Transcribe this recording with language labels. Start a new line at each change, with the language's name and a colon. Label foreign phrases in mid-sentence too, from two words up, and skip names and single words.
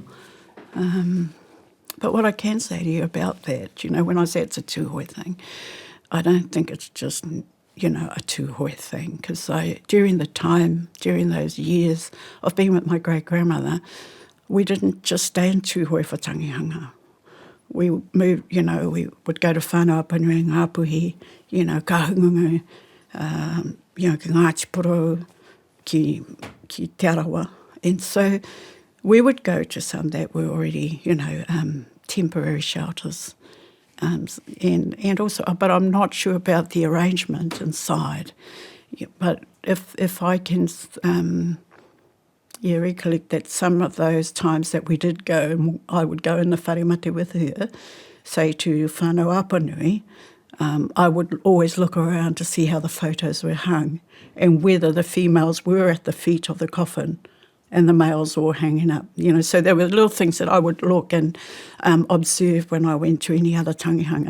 English: But what I can say to you about that, when I say it's a two-way thing, I don't think it's just, a two-way thing. Because during those years of being with my great-grandmother, we didn't just stay in two-way for tangihanga. We moved, we would go to whānau Apanui, Ngāpuhi, Kahungungu, ki Ngātipuro, ki Te Arawa. And so we would go to some that were already, temporary shelters. And also, but I'm not sure about the arrangement inside. But if I can recollect that some of those times that we did go, and I would go in the
Māori: whare mate
English: with her, say to whānau Apanui, I would always look around to see how the photos were hung and whether the females were at the feet of the coffin and the males were hanging up. So there were little things that I would look and observe when I went to any other tangihanga.